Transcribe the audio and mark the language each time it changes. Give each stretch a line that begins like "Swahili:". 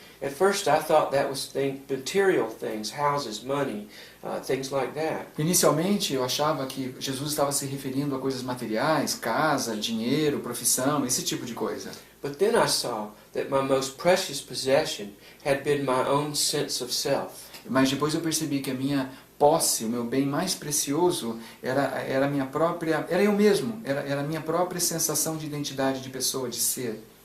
English: At first I thought that was material things, houses, money, things like that.
Portuguese: Inicialmente eu achava que Jesus estava se referindo a coisas materiais, casa, dinheiro, profissão, esse tipo de coisa.
English: But then I saw that my most precious possession had been my own sense of self.
Portuguese: Mas depois eu percebi que a minha posse, o meu bem mais precioso, era a minha própria, era eu mesmo, era a minha própria sensação de identidade de pessoa, de ser.